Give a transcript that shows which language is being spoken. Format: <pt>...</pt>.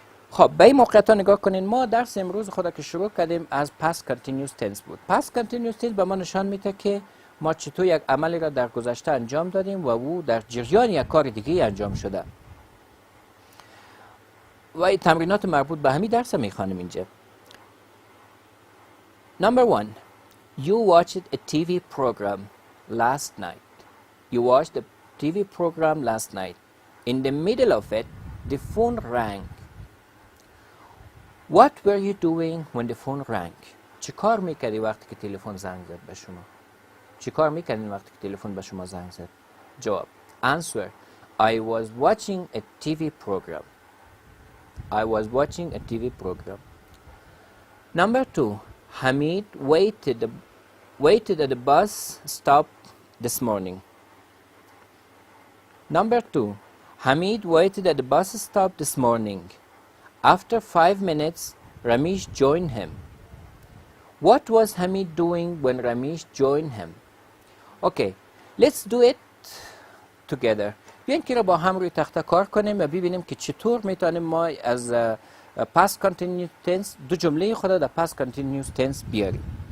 <fa>خب به این موقعیت ها نگاه کنین. ما درس امروز خود که شروع کردیم از past continuous tense بود. past continuous tense به ما نشان میده که ما چطور یک عملی را در گذشته انجام دادیم و او در جریان یک کار دیگه انجام شده. و تمرینات مربوط به همین درس میخوانیم اینجا.</fa> <en>Number 1. You watched a TV program last night. You watched a TV program last night. In the middle of it, the phone rang. What were you doing when the phone rang?</en> <fa>چی کار میکردی وقتی که تلفن زنگ زد به شما؟ چی کار میکردین وقتی که تلفن به شما زنگ زد؟ جواب.</fa> <en>Answer. I was watching a TV program. I was watching a TV program. Number 2. Hamid waited at the bus stop this morning. Number 2. Hamid waited at the bus stop this morning. After 5 minutes, Ramesh joined him. What was Hamid doing when Ramesh joined him? Okay, let's do it together.</en> <fa>بیاین که را با هم روی تخته کار کنیم و ببینیم که چطور میتونیم ما از past continuous tense دو جمله خود در past continuous tense بیاریم.</fa>